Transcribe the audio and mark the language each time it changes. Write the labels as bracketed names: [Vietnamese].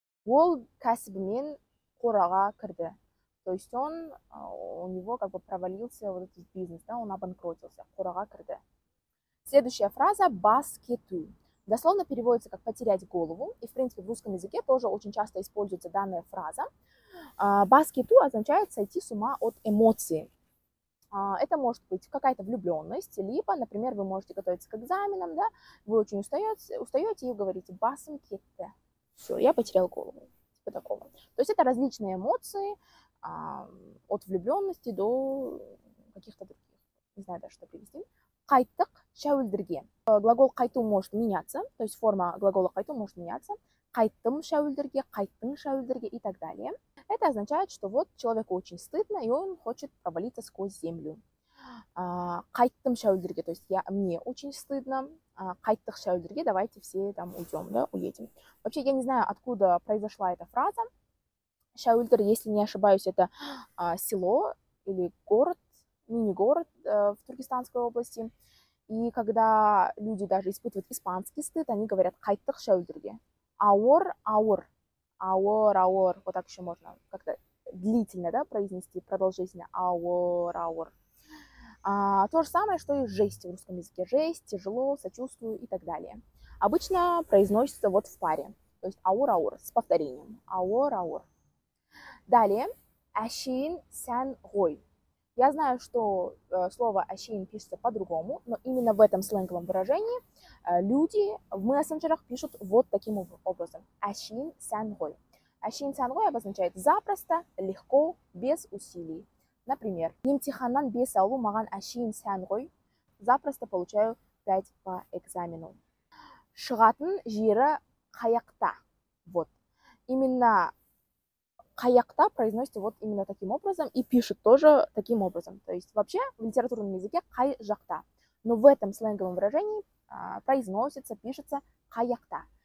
[Kazakh] Ол кәсібімен қораға кірді. [Russian] То есть у него как бы провалился вот этот бизнес, да, он обанкротился. [Kazakh] Қораға кірді. [Russian] Следующая фраза «бас кету». Дословно переводится как «потерять голову», и, в принципе, в русском языке тоже очень часто используется данная фраза. «Бас кету» означает «сойти с ума от эмоций». Это может быть какая-то влюбленность, либо, например, вы можете готовиться к экзаменам, да, вы очень устаете и говорите «басым кетті». Все, я потерял голову. Типа такого. То есть это различные эмоции, от влюбленности до каких-то других. Не знаю даже, что привести. [Kazakh] Қайттық шәуілдірге. [Russian] Глагол қайту может меняться, то есть форма глагола қайту может меняться. [Kazakh] Қайттым шәуілдірге, қайттың шәуілдірге [Russian] и так далее. Это означает, что вот человеку очень стыдно, и он хочет провалиться сквозь землю. [Kazakh] Қайттым шәуілдірге, [Russian] то есть мне очень стыдно. [Kazakh] Қайттық шәуілдірге, [Russian] давайте все там уйдем, да, уедем. Вообще, я не знаю, откуда произошла эта фраза. Шәуілдір, если не ошибаюсь, это село или город, мини-город в Туркестанской области. И когда люди даже испытывают испанский стыд, они говорят [Kazakh] «қайттық шәуілдірге». [Russian] Ауыр. Вот так еще можно как-то длительно, да, произнести, продолжительно. Ауыр. То же самое, что и жесть в русском языке. Жесть, тяжело, сочувствую и так далее. Обычно произносится вот в паре. То есть ауыр с повторением. Ауыр. Далее. Әшейін сән ғой. Я знаю, что слово «әшейін» пишется по-другому, но именно в этом сленговом выражении люди в мессенджерах пишут вот таким образом. [Kazakh] Әшейін сән ғой. Әшейін сән ғой [Russian] обозначает запросто, легко, без усилий. Например, [Kazakh] емтиханнан 5 алу маған әшейін сән ғой. [Russian] Запросто получаю 5 по экзамену. [Kazakh] Шығатын жері қаяқта. [Russian] Вот. Именно қаяқта произносится вот именно таким образом и пишет тоже таким образом. То есть вообще в литературном языке қай жақта. Но в этом сленговом выражении произносится, пишется қаяқта.